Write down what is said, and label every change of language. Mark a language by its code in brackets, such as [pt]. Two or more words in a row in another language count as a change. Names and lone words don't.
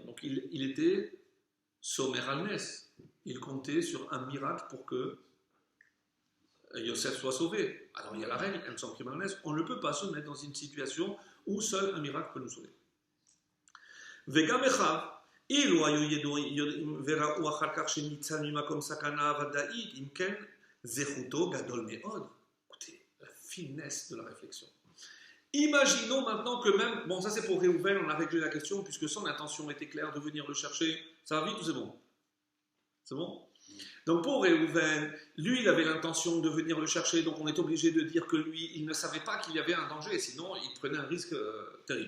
[fr] Donc, il était sommaire [he] על נס, [fr] il comptait sur un miracle pour que Yosef soit sauvé. Alors, il y a la règle, on ne peut pas se mettre dans une situation où seul un miracle peut nous sauver. [he] וגם אחיו, אילו היו ידועים וראו אחר כך שניצל ממקום סכנה ודאית, אם כן, זכותו גדול מאוד. [fr] Écoutez, la finesse de la réflexion. Imaginons maintenant que même, bon ça c'est pour Réhouven, on a réglé la question puisque son intention était claire de venir le chercher. Ça va vite ou c'est bon? C'est bon? Donc pour Réhouven, lui il avait l'intention de venir le chercher, donc on est obligé de dire que lui il ne savait pas qu'il y avait un danger, sinon il prenait un risque terrible.